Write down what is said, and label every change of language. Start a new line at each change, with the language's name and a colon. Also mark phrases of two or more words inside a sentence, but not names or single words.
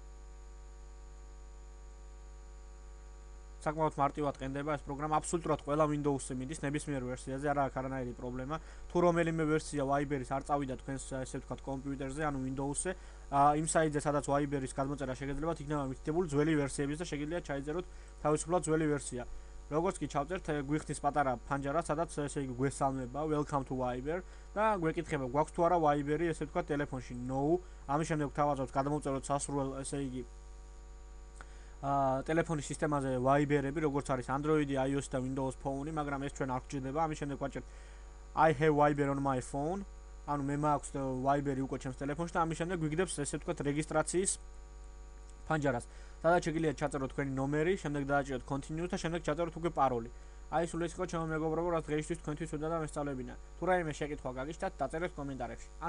Georgian: საკმაოდ მარტივად ყენდება ეს პროგრამა, აბსოლუტურად ყველა Windows-ზე მიდის ნებისმიერ ვერსიაზე, არ აქვს არანაირი პრობლემა. თუ რომელიმე ვერსია Viber-ის არ წავიდა თქვენს, ესე ვთქვათ, კომპიუტერზე, ანუ Windows-ზე, იმ საიტზე, სადაც Viber-ის გადმოწერა შეგიძლიათ, იქნება მითითებული ძველი ვერსიების და შეგიძლიათ ჩაიწეროთ თავისუფლად ძველი ვერსია. როგორც კი ჩავწერთ, გვიხსნის პატარა ფანჯარა, სადაც ესე იგი გვესალმება
English: welcome to Viber
Georgian: და გვეკითხება გვაქვს თუ არა Viber-ი, ესე ვთქვათ, ტელეფონში. No, ამის შემდეგ თავაზობთ გადმოვწეროთ სასურველ, ესე იგი ტელეფონის სისტემაზე Viber-ები, როგორც არის Android-ი, iOS და Windows Phone-ი, მაგრამ ეს ჩვენ არ გვჭირდება. ამის შემდეგ ვაჭერთ
English: I have Viber on my phone,
Georgian: ანუ მე მაქვს Viber-ი უკვე ჩემს ტელეფონში და ამის შემდეგ გვიგდებს, ესე ვთქვათ, რეგისტრაციის ფანჯარას. სადაც შეგიძლიათ ჩაწეროთ თქვენი ნომერი, შემდეგ დააჭიროთ continue და შემდეგ ჩაწეროთ უკვე პაროლი. აი სულ ეს იყო ჩემო მეგობრებო, რაც დღეისთვის თქვენთვის უნდა და მესწავლებინა. თუ რაიმე შეკითხვა გაგიჩნდათ, დაწერეთ კომენტარებში.